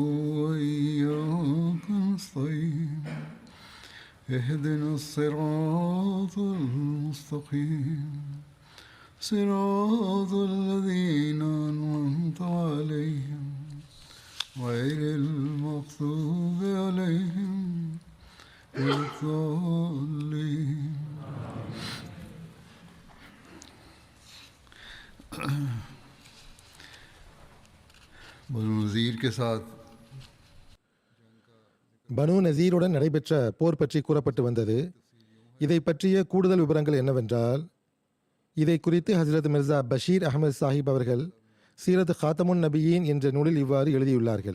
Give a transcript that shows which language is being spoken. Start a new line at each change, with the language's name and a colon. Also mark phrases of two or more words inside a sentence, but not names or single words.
Arabic: وإياك نستعين اهدنا الصراط المستقيم صراط الذين أنعمت عليهم غير المغضوب عليهم ولا الضالين.
Hindi: பனு நஸீர் के साथ
Tamil: பனு நஸீருடன் நடைபெற்ற போர் பற்றி கூறப்பட்டு வந்தது. இதை பற்றிய கூடுதல் விவரங்கள் என்னவென்றால், இதை குறித்து ஹசரத் மிர்சா பஷீர் அஹமது சாஹிப் அவர்கள் சீரத் ஹாத்தமுன் நபியீன் என்ற நூலில் இவ்வாறு எழுதியுள்ளார்கள்.